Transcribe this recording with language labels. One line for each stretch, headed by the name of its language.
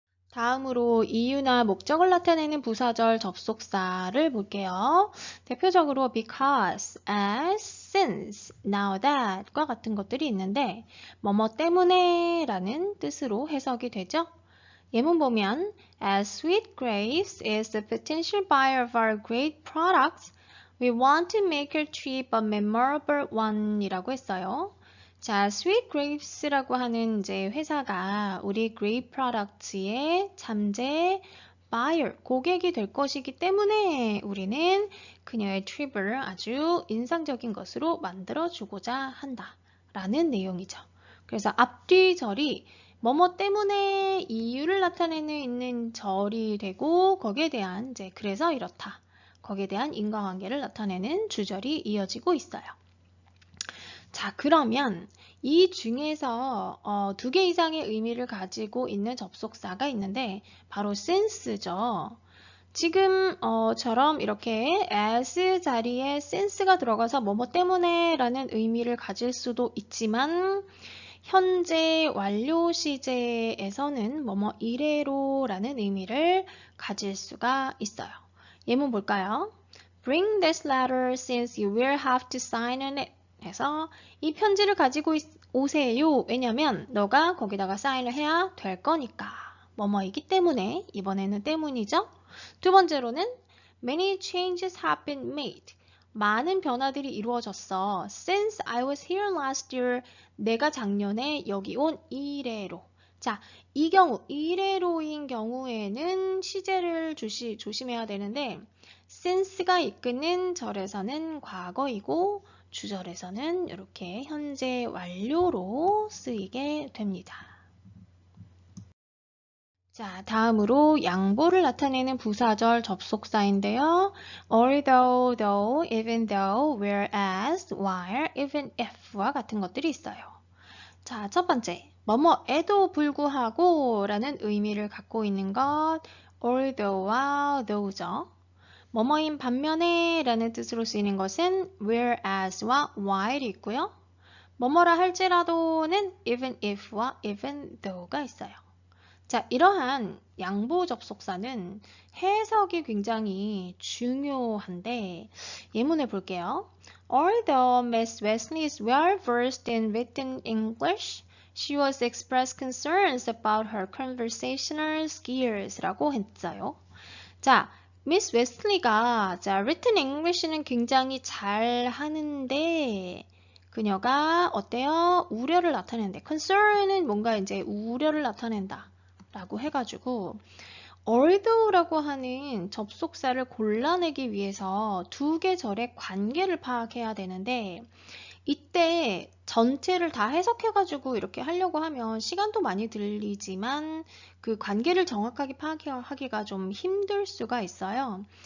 Korean: 다음으로 이유나 목적을 나타내는 부사절 접속사를 볼게요. 대표적으로 because, as, since, now that과 같은 것들이 있는데 뭐뭐 때문에 라는 뜻으로 해석이 되죠.
English: 예문 보면 as Sweet Grapes is the potential buyer of our great products, we want to make your trip a memorable one
Korean: 이라고 했어요. 자, Sweet Grapes라고 하는 이제 회사가 우리 Grape Products의 잠재 buyer, 고객이 될 것이기 때문에 우리는 그녀의 트립을 아주 인상적인 것으로 만들어주고자 한다 라는 내용이죠. 그래서 앞뒤 절이 뭐뭐 때문에 이유를 나타내는 있는 절이 되고 거기에 대한 이제 그래서 이렇다. 거기에 대한 인과관계를 나타내는 주절이 이어지고 있어요. 자, 그러면 이 중에서 두 개 이상의 의미를 가지고 있는 접속사가 있는데 바로 since죠. 지금처럼 이렇게 as 자리에 since가 들어가서 뭐뭐 때문에 라는 의미를 가질 수도 있지만 현재 완료 시제에서는 뭐뭐 이래로 라는 의미를 가질 수가 있어요. 예문 볼까요?
English: Bring this letter since you will have to sign on it.
Korean: 해서 이 편지를 가지고 오세요. 왜냐면 너가 거기다가 사인을 해야 될 거니까. 뭐뭐이기 때문에 이번에는 때문이죠. 두 번째로는
English: many changes have been made.
Korean: 많은 변화들이 이루어졌어.
English: Since I was here last year,
Korean: 내가 작년에 여기 온 이래로. 자, 이 경우, 이래로인 경우에는 시제를 조심해야 되는데 since가 이끄는 절에서는 과거이고 주절에서는 이렇게 현재 완료로 쓰이게 됩니다. 자, 다음으로 양보를 나타내는 부사절 접속사인데요. although, though, even though, whereas, while, even if와 같은 것들이 있어요. 자, 첫 번째, 뭐뭐에도 불구하고 라는 의미를 갖고 있는 것 although와 though죠. 뭐뭐인 반면에 라는 뜻으로 쓰이는 것은 whereas와 while이 있고요. 뭐뭐라 할지라도는 even if와 even though가 있어요. 자, 이러한 양보 접속사는 해석이 굉장히 중요한데 예문을 볼게요.
English: Although Miss Wesley is well versed in written English, she was expressed concerns about her conversational skills
Korean: 라고 했어요. 자, 미스 웨슬리가 written English는 굉장히 잘 하는데 그녀가 어때요? 우려를 나타내는데 concern은 뭔가 이제 우려를 나타낸다 라고 해가지고 although라고 하는 접속사를 골라내기 위해서 두 개 절의 관계를 파악해야 되는데 이때 전체를 다 해석해가지고 이렇게 하려고 하면 시간도 많이 들리지만 그 관계를 정확하게 파악하기가 좀 힘들 수가 있어요.